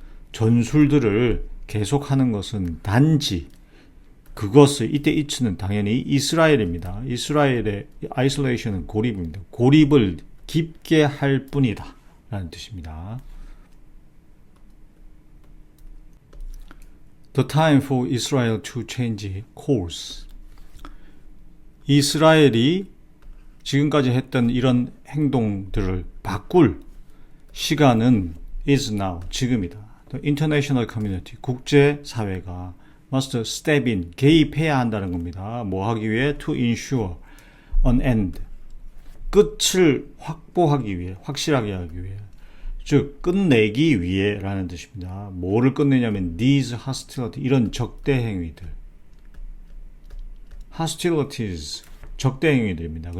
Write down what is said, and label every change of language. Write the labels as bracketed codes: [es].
[ko] 전술들을 계속하는 것은 단지 그것을 이때 이츠는 당연히 이스라엘입니다. 이스라엘의 isolation은 고립입니다. 고립을 깊게 할 뿐이다 라는 뜻입니다. [en] The time for Israel to change course. [ko] 이스라엘이 지금까지 했던 이런 행동들을 바꿀 시간은 [en] is now, [ko] 지금이다. [en] The international community, [ko] 국제사회가 [en] must step in, [ko] 개입해야 한다는 겁니다. 뭐 하기 위해? [en] To ensure an end, [ko] 끝을 확보하기 위해, 확실하게 하기 위해, 즉 끝내기 위해 라는 뜻입니다. 뭐를 끝내냐면 [en] these hostility, [ko] 이런 적대 행위들, [en] hostilities, [ko] 적대 행위들입니다.